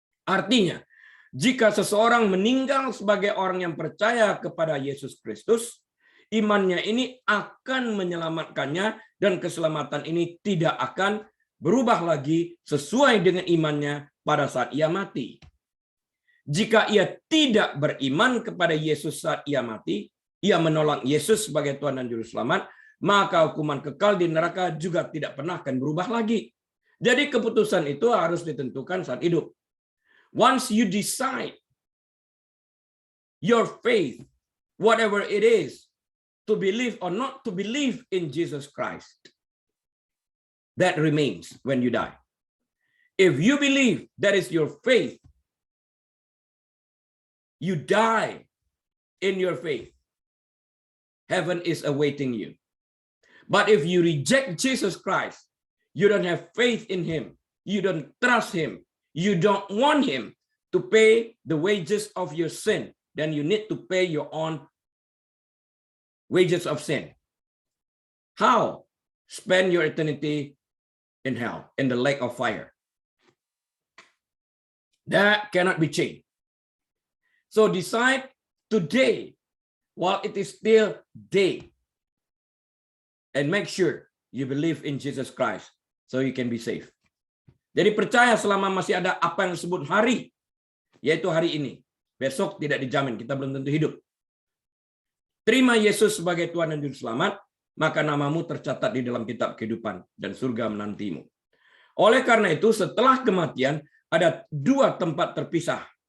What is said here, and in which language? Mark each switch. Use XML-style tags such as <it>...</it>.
<id>Artinya, jika seseorang meninggal sebagai orang yang percaya kepada Yesus Kristus, imannya ini akan menyelamatkannya dan keselamatan ini tidak akan berubah lagi sesuai dengan imannya pada saat ia mati. Jika ia tidak beriman kepada Yesus saat ia mati, ia menolak Yesus sebagai Tuhan dan Juru Selamat, maka hukuman kekal di neraka juga tidak pernah akan berubah lagi. Jadi keputusan itu harus ditentukan saat hidup.</id> <en>Once you decide your faith, whatever it is, to believe or not to believe in Jesus Christ, that remains when you die. If you believe that is your faith, you die in your faith, heaven is awaiting you. But if you reject Jesus Christ, you don't have faith in him, you don't trust him, you don't want him to pay the wages of your sin, then you need to pay your own wages of sin. How? Spend your eternity in hell, in the lake of fire. That cannot be changed. So decide today, while it is still day, and make sure you believe in Jesus Christ so you can be safe.</en> <id>Jadi percaya selama masih ada apa yang disebut hari, yaitu hari ini. Besok tidak dijamin, kita belum tentu hidup. Terima Yesus sebagai Tuhan dan Juru Selamat, maka namamu tercatat di dalam kitab kehidupan dan surga menantimu. Oleh karena itu, setelah kematian ada 2 tempat terpisah.</id>